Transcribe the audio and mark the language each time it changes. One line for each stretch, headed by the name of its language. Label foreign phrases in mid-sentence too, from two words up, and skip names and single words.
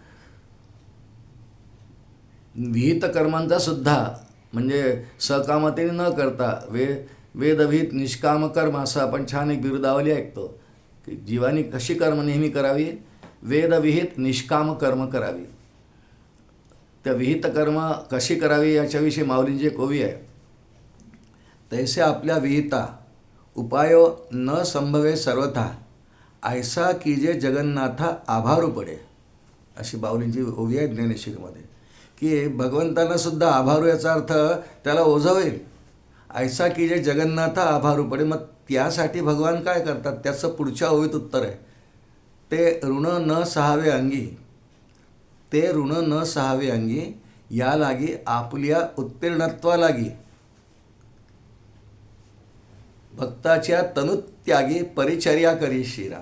Marathi: विहित कर्मांचा सुद्धा म्हणजे सकामतेने न करता वेदविहित निष्काम कर्म असं आपण छान एक बिरुदावली ऐकतो की जीवानी कशी कर्म नेहमी करावी, वेदविहित निष्काम कर्म करावी. त्या विहित कर्म कशी करावी याच्याविषयी माऊलींची एक ओवी आहे. तैसे आपल्या विहिता उपायो न संभवे सर्वथा, ऐसा कीजे जगन्नाथा आभारू पडे, अशी माऊलींची ओवी आहे ज्ञानेश्वरीमध्ये. की भगवंतांना सुद्धा आभारू याचा अर्थ त्याला ओझं होईल. ऐसा कीजे जगन्नाथा आभारू पडे. मग त्यासाठी भगवान काय करतात त्याचं पुढच्या ओवीत उत्तर आहे. ते ऋण न सहावे अंगी, ते ऋण न सहावे अंगी, या लागी आपल्या उत्तीर्णत्वा लागी, भक्ताच्या तनुत्यागी परिचर्या करी श्रीराम.